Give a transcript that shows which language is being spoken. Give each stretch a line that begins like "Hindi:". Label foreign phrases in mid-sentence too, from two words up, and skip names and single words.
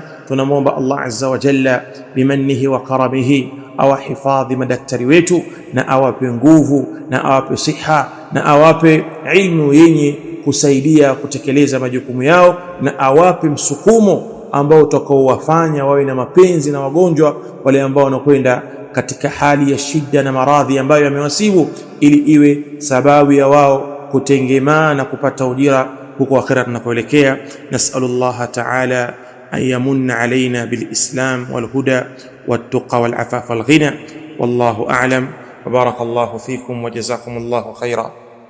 Swahili: Tunamwomba Allah
Arabic: عز وجل بمنه وكرمه
Swahili: awahifadhi madaktari wetu, na awape nguvu na awape siha na awape ilmu yenye kusaidia kutekeleza majukumu yao, na awape msukumo ambao utakaowafanya wawe na mapenzi na wagonjwa wale ambao wanakwenda katika hali ya shida na maradhi ambayo yamewasibu, ili iwe sababu ya wao kutengemaa na kupata ujira huko akhira tunakoelekea.
Arabic: نسأل الله تعالى أن يمن علينا بالإسلام والهدى والتقى والعفاف والغنى. والله أعلم وبارك الله فيكم وجزاكم الله خيرا.